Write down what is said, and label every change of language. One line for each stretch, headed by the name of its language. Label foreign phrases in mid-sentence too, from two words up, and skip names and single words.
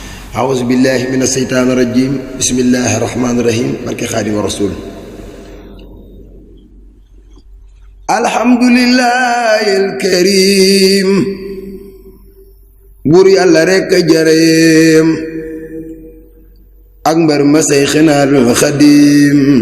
Arabic: أعوذ بالله من الشيطان الرجيم بسم الله الرحمن الرحيم
Wolof: barke Xaadimu Rasuul
Arabic: الحمد لله الكريم
Wolof: buur yàlla rekk jëreem ak mbar ma Seyxinal Xadim